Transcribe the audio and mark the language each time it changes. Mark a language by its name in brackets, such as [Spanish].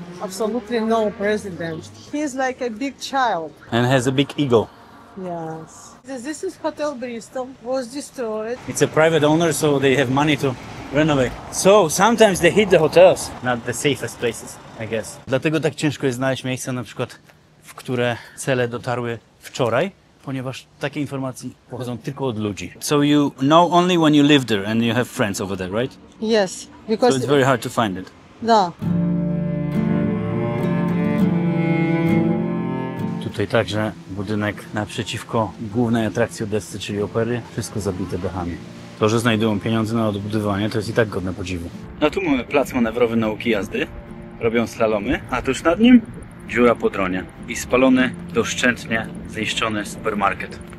[English] Absolutely no president. He's like a big child. And has a big ego. Yes. This is Hotel Bristol, was destroyed. It's a private owner, so they have money to renovate. So sometimes they hit the hotels, not the safest places, I guess. [Polish] Dlatego tak ciężko jest znaleźć miejsca, na przykład, w które cele dotarły wczoraj, ponieważ takie informacje pochodzą tylko od ludzi. [English] So you know only when you live there and you have friends over there, right? Yes, because So it's very hard to find it. Da. [Polish] Tutaj także budynek naprzeciwko głównej atrakcji Odessy, czyli opery, wszystko zabite dachami. To, że znajdują pieniądze na odbudowanie, to jest i tak godne podziwu. No tu mamy plac manewrowy nauki jazdy. Robią slalomy, a tuż nad nim dziura po dronie. I spalony, doszczętnie zniszczony supermarket.